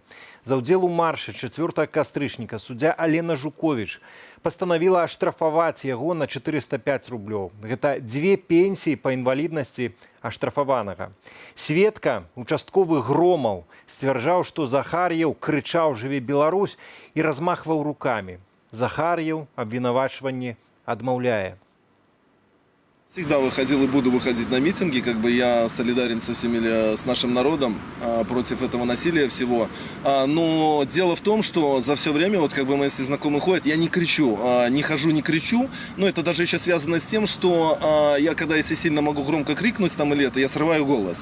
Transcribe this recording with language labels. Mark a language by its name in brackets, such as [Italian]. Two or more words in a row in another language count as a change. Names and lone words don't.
[Belarusian] За ўдзел у маршы 4 кастрычніка суддзя Алена Жуковіч пастанавіла аштрафаваць яго на 405 рублёў. Гэта 2 пенсіі па інваліднасці аштрафаванага. Сведка, участковы Громаў, сцвярджаў, што Захар'еў крычаў «Жыве Беларусь» і размахваў рукамі. Захар'еў абвінавачванне адмаўляе. [Russian] Всегда выходил и буду выходить на митинги, я солидарен со всеми, с нашим народом против этого насилия всего. Но дело в том, что за все время, мои знакомые ходят, я не кричу, не хожу, не кричу. Но это даже еще связано с тем, что я, если сильно могу громко крикнуть или это, я срываю голос.